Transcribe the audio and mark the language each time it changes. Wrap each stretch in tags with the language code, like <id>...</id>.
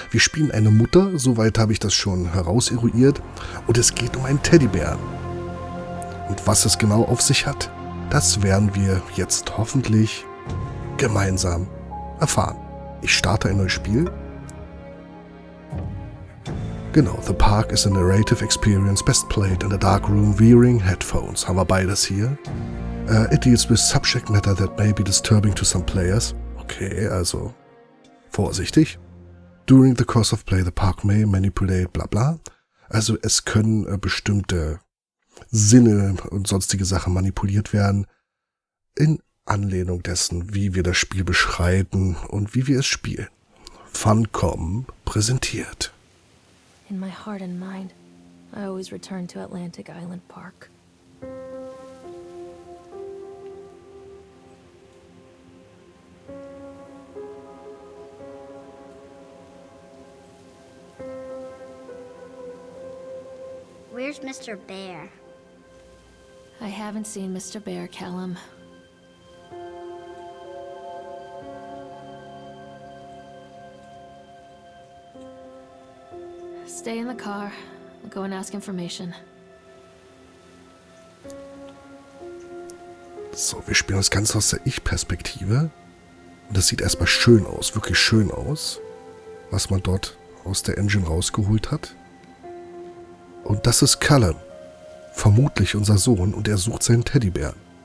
<de>Wir spielen eine Mutter, soweit habe ich das schon herauseruiert, und es geht um einen Teddybären. Und was es genau auf sich hat, das werden wir jetzt hoffentlich gemeinsam erfahren. Ich starte ein neues Spiel.</de> <en>Genau, The Park is a narrative experience best played in a dark room wearing headphones.</en> <de>Haben wir beides hier.</de> <en>It deals with subject matter that may be disturbing to some players. Okay,</en> <de>also vorsichtig.</de> <en>During the course of play, the park may manipulate, bla bla.</en> <de>Also es können bestimmte Sinne und sonstige Sachen manipuliert werden. In Anlehnung dessen, wie wir das Spiel beschreiten und wie wir es spielen. Funcom präsentiert.</de> <en>In my heart and mind, I always return to Atlantic Island Park. Where's Mr. Bär? I haven't seen Mr. Bär, Callum. Stay in the car. I'll go and ask information.</en> <de>So, wir spielen das Ganze aus der Ich-Perspektive. Und das sieht erstmal schön aus, wirklich schön aus, was man dort aus der Engine rausgeholt hat. Und das ist Callum, vermutlich unser Sohn, und er sucht seinen Teddybären.</de>